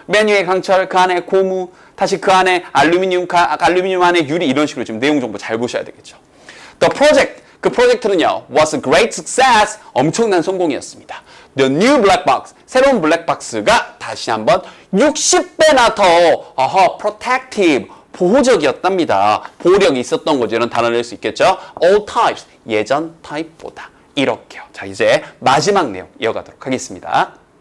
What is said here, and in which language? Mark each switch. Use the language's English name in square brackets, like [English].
[Korean] 맨 위에 강철, 그 안에 고무, 다시 그 안에 알루미늄 안에 유리 이런 식으로 지금 내용 정보 잘 보셔야 되겠죠. [English] The project, [Korean] 그 프로젝트는요, [English] was a great success, [Korean] 엄청난 성공이었습니다. [English] The new black box, [Korean] 새로운 블랙박스가 다시 한번 60배나 더 protective, 보호적이었답니다. 보호력이 있었던 거죠. 이런 단어를 낼 수 있겠죠. All types, 예전 타입보다. 이렇게요. 자, 이제 마지막 내용 이어가도록 하겠습니다.